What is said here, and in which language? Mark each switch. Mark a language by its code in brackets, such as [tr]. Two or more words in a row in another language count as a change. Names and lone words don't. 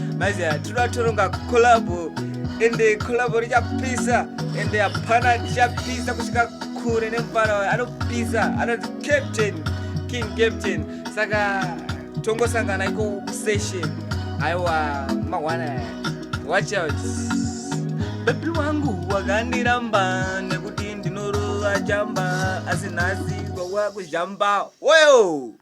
[sn] Maiziya, tinoda toronga collab. Ende collab richapisa. Ende hapana richapisa kusvika kure nemufana wayo. Anopisa. Anonzi Captain. King Captain. Saka tongosangana iko session. Aiwa, mawana. [en] Watch out. [sn] Baby wangu wakandiramba, nekuti ndinorova chamba. Asi nhasi wawakuzhamba. Oyo!